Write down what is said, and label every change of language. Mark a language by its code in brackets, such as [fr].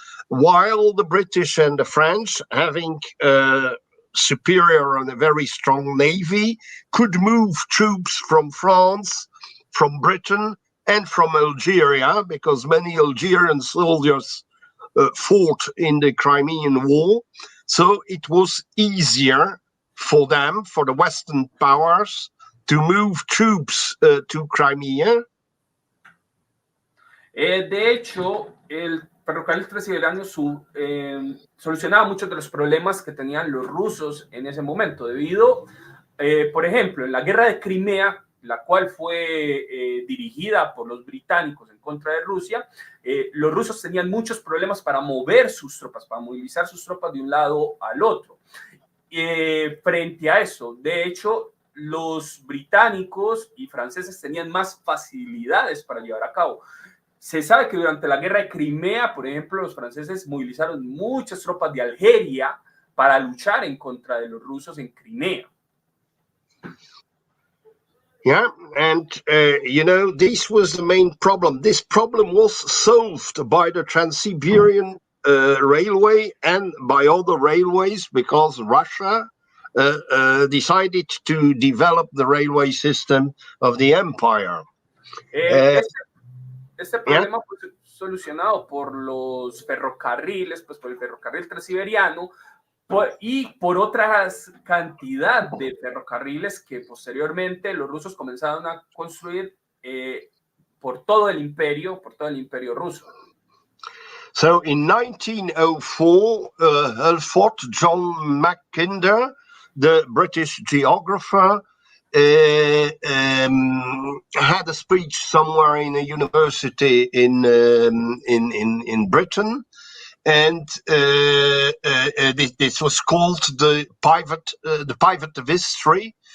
[en] while the British and the French, having a superior and a very strong navy, could move troops from France, from Britain, and from Algeria, because many Algerian soldiers fought in the Crimean War. So it was easier for them, for the Western powers, to move troops to Crimea. [es] De hecho, el ferrocarril transiberiano solucionaba muchos de los problemas que tenían los rusos en ese momento, debido, por ejemplo, en la guerra de Crimea, la cual fue dirigida por los británicos en contra de Rusia, los rusos tenían muchos problemas para mover sus tropas, para movilizar sus tropas de un lado al otro. Frente a eso, de hecho, los británicos y franceses tenían más facilidades para llevar a cabo. Se sabe que durante la guerra de Crimea, por ejemplo, los franceses movilizaron muchas tropas de Algeria para luchar en contra de los rusos en Crimea. [en] Yeah, and you know, this was the main problem. This problem was solved by the Trans-Siberian Railway and by other railways, because Russia decided to develop the railway system of the empire. [es] Este problema fue solucionado por los ferrocarriles, pues por el ferrocarril transiberiano y por otra cantidad de ferrocarriles que posteriormente los rusos comenzaron a construir por todo el imperio ruso. [en] So in 1904, Halford John Mackinder, the British geographer, had a speech somewhere in a university in Britain, and this was called the pivot of history.